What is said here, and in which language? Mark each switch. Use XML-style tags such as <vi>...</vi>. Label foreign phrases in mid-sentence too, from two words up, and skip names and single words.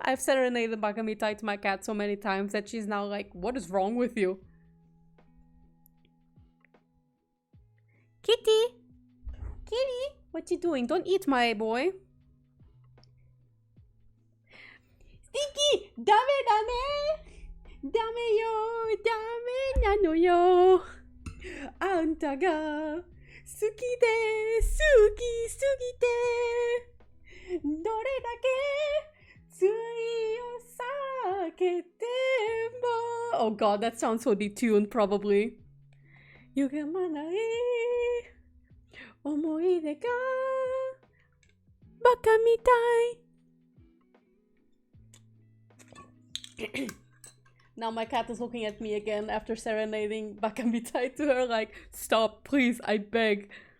<en>I've serenaded Bakamitai to my cat so many times that she's now like, what is wrong with you? Kitty! Kitty! What you doing? Don't eat my boy. Stinky!</en> <ja>ダメダメ！ダメよ! ダメなのよ! あんたが好きで好きすぎて どれだけ強いお酒でも.</ja> <en>Oh god, that sounds so detuned probably.</en> <ja>歪まない思い出が馬鹿みたい.</ja> <en>Now my cat is looking at me again after serenading Bakamitai to her like, stop, please, I beg.</en>